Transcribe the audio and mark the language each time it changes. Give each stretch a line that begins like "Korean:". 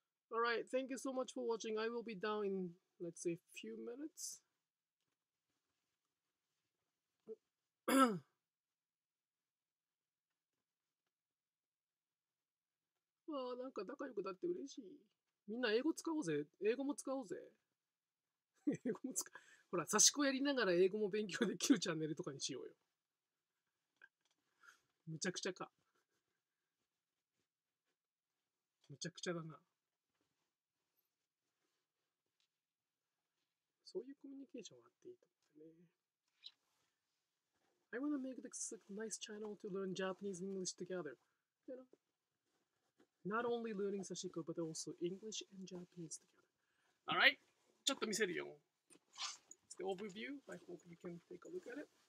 English: Alright, thank you so much for watching. I will be down in, let's say, few minutes.
Japanese: ああ、なんか仲良くなって嬉しい。みんな英語使おうぜ。英語も使おうぜ。英語も使う。ほら、差し子やりながら英語も勉強できるチャンネルとかにしようよ。むちゃくちゃか。むちゃくちゃだな。そういうコミュニケーションはあっていいと思ってね。
English: I want to make this a nice channel to learn Japanese and English together. You know? Not only learning Sashiko, but also English and Japanese together. Alright?
Japanese: ちょっと見せるよ。
English: It's the overview. I hope you can take a look at it.